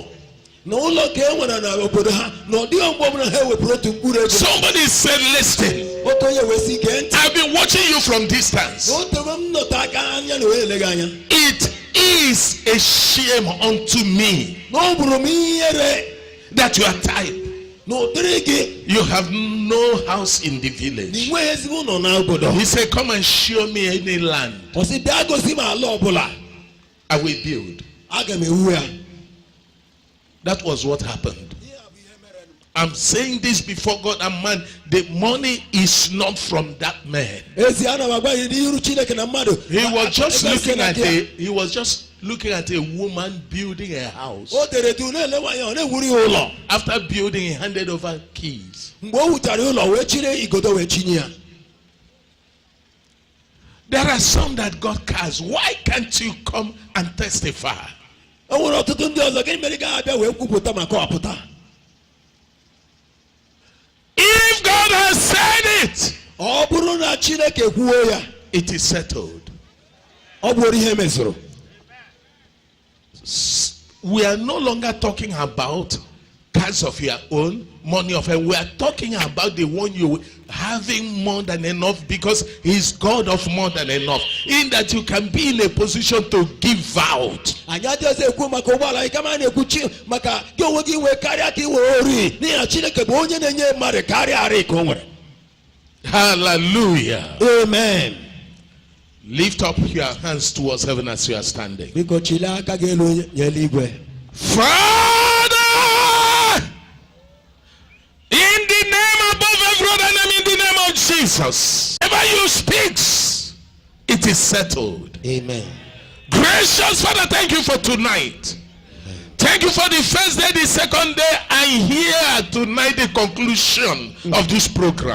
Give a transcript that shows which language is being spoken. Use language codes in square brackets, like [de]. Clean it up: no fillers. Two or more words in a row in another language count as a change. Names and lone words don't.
[ig] Na ụlọ ka e nwere na obodo ha na ọ dịghị mgbe ọbụla ha ewepụrụ otu mkpụrụ ego. [en] Somebody said, listen, [ig] Otu onye wee sị gee ntị. [en] I've been watching you from distance. [ig] Na o tere m nnọta aka anya na wee ele gị anya. [en] It is a shame unto me [ig] Na ọ bụrụ m ihere [en] that you are tired. [ig] na ụdịrị gị [en] You have no house in the [ig] na [en] village. [ig] ị nweghị ezigbo ụlọ n'obodo. [en] He said, come and show me any land. [ig] Ọ sị bịa gosi m ala ọbụla. [en] I will build. [ig] Aga m ewu ya. [en] That was what happened. I'm saying this before God and man. The money is not from that man. [ig] Ezi ana m agwa gị n'iru Chineke na mmadụ. [en] He was just looking at a woman building a house. [ig] O tere du na-ele nwaanyị ọ na-ewuri ya ụlọ. [en] After building, he handed over keys. [ig] Mgbe o wutara ụlọ wee chiri igodo wee chinye ya. [en] There are some that got cars. Why can't you come and testify? [ig] O nwere ọtụtụ ndị ọzọ gịnị mere ị gaghị abịa wee kwupụta ma kọwapụta. [en] If God has said it, [ig] Ọ bụrụ na Chineke kwuo ya, [en] it is settled. [ig] ọ bụrụ ihe mezuru. [en] We are no longer talking about cars of your own, money of your. We are talking about the one you having more than enough, because He's God of more than enough. In that you can be in a position to give out. [ig] Anyị adịghịzi ekwu maka ụgbọala anyị kama a na-ekwu maka gị onwe gị nwee karịa ka ị were ori, n'ihi na Chineke bụ onye na-enye mmadụ karịa arị ka o nwere. [en] Hallelujah. Amen. Lift up your hands towards heaven as you are standing. [ig] Biko chilie aka gị elu nye eluigwe. [en] Father, in the name above every other name, in the name of Jesus, whenever you speak, it is settled. Amen. Gracious Father, thank you for tonight. Thank you for the first day, the second day, and here tonight the conclusion of this program.